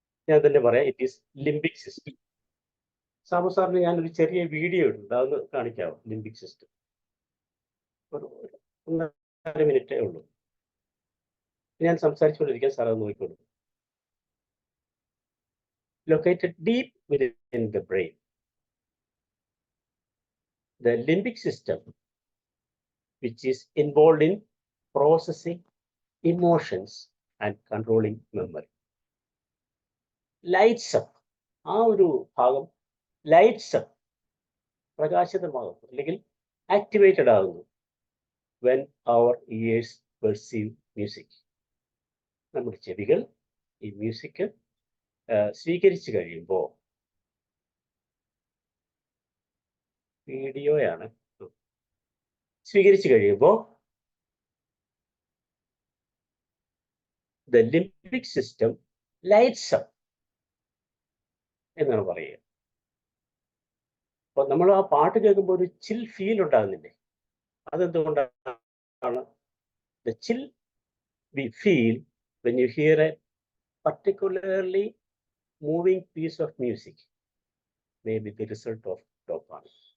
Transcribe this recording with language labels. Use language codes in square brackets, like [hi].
[ml] ഞാൻ തന്നെ പറയാം. [en] It is limbic system. [ml] Sabu സാറിന് ഞാനൊരു ചെറിയ വീഡിയോ ഇട്ടുണ്ട്, അതൊന്ന് കാണിക്കാമോ? ലിംബിക് സിസ്റ്റം ഒരു 1.5 മിനിറ്റേ ഉള്ളൂ. ഞാൻ സംസാരിച്ചുകൊണ്ടിരിക്കാൻ സാർ അത് നോക്കിക്കോളൂ. [en] Located deep within the brain, the limbic system, which is involved in processing emotions and controlling memory. Lights up, [ml] ആ ഒരു ഭാഗം ലൈറ്റ്സ് അപ്പ്, പ്രകാശിതമാകുന്നു, അല്ലെങ്കിൽ ആക്ടിവേറ്റഡ് ആകുന്നു [en] when our ears perceive music. [ml] നമ്മുടെ ചെവികൾ ഈ മ്യൂസിക് സ്വീകരിച്ചു കഴിയുമ്പോൾ, വീഡിയോയാണ്, സ്വീകരിച്ചു കഴിയുമ്പോൾ [en] the limbic system lights up [ml] എന്നാണ് പറയുക. അപ്പൊ നമ്മൾ ആ പാട്ട് കേൾക്കുമ്പോൾ ഒരു ചിൽ ഫീൽ ഉണ്ടാകുന്നില്ലേ? അതെന്തുകൊണ്ടാണ്? [en] the chill we feel when you hear a particularly moving piece of music may be the result of dopamine.